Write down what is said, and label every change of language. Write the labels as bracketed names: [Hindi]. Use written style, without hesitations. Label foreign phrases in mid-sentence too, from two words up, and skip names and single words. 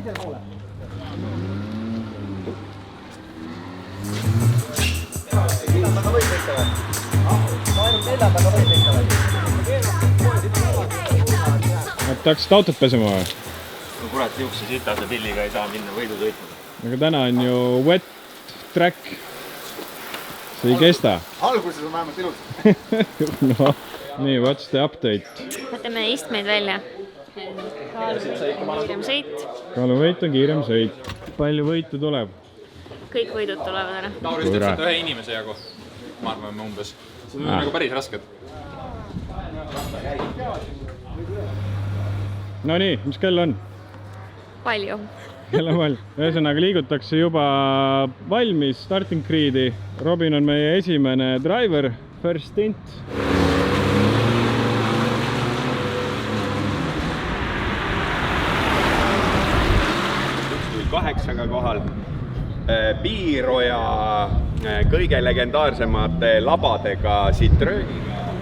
[Estonian] Tahaksid autot pesema või? No kurat, juhkse sitase pilliga ei saa minna võidu sõitma. Aga täna on ju [English] wet track. [Estonian] See ei kesta. Alguses on vähemalt ilus. No, nii, [English] what's the update? [Estonian] Võtame istmeid välja. Kiirem sõit. Kaaluvõit on kiirem sõit. Palju võitu tuleb? Kõik võidud tulevad ära. Lauris täpselt ühe inimese jagu. Ma arvan, umbes. See on nagu päris rasked. No nii, mis kell on? Palju. Kell on palju. Ühesõnaga liigutakse juba valmis [English] starting grid'i. [Estonian] Robin on meie esimene [English] driver, first stint. [Estonian] Kaheksaga kohal Piiroja kõige legendaarsemate labadega Citroeniga.